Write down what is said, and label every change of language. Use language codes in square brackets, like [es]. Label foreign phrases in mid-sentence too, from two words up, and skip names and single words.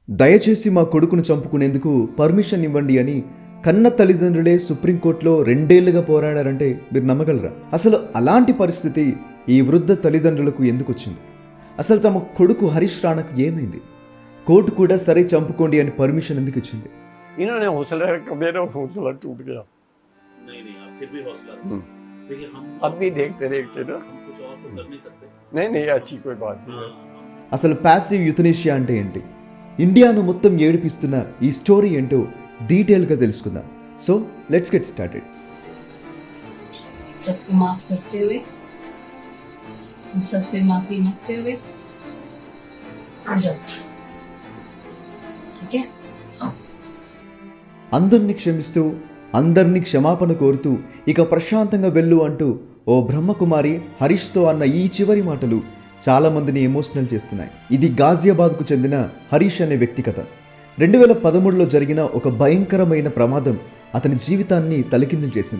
[te] దయచేసి మా కొడుకును చంపుకునేందుకు పర్మిషన్ ఇవ్వండి అని కన్న తల్లిదండ్రులే సుప్రీంకోర్టులో 2 ఏళ్లుగా పోరాడారంటే మీరు నమ్మగలరా? అసలు అలాంటి పరిస్థితి ఈ వృద్ధ తల్లిదండ్రులకు ఎందుకు వచ్చింది? అసలు తమ కొడుకు హరీష్ రాణాకు ఏమైంది? కోర్టు కూడా సరే చంపుకోండి అని పర్మిషన్ ఎందుకు ఇచ్చింది? [hi] इन्होंने हौसला रखा, मेरा हौसला टूट गया। नहीं आप फिर भी हौसला देखिए हम अब भी देखते देखते ना हम कुछ और तो कर नहीं सकते। नहीं ऐसी कोई बात नहीं है। [te] అసలు [en] passive euthanasia [te] అంటే ఏంటి? ఇండియాను మొత్తం ఏడిపిస్తున్న ఈ స్టోరీ ఏంటో డీటెయిల్గా తెలుసుకుందాం. [en] so let's get started. [hi] सबको माफ करते हुए, हम सबसे माफी मांगते हुए आ जाओ, ठीक है? [te] అందరినీ క్షమిస్తూ అందరినీ క్షమాపణ కోరుతూ ఇక ప్రశాంతంగా వెళ్ళు అంటూ ఓ బ్రహ్మకుమారి హరీష్తో అన్న ఈ చివరి మాటలు చాలా మందిని ఎమోషనల్ చేస్తున్నాయి. ఇది గాజియాబాద్కు చెందిన హరీష్ అనే వ్యక్తి కథ. 2013లో జరిగిన ఒక భయంకరమైన ప్రమాదం అతని జీవితాన్ని తలకిందులు చేసింది.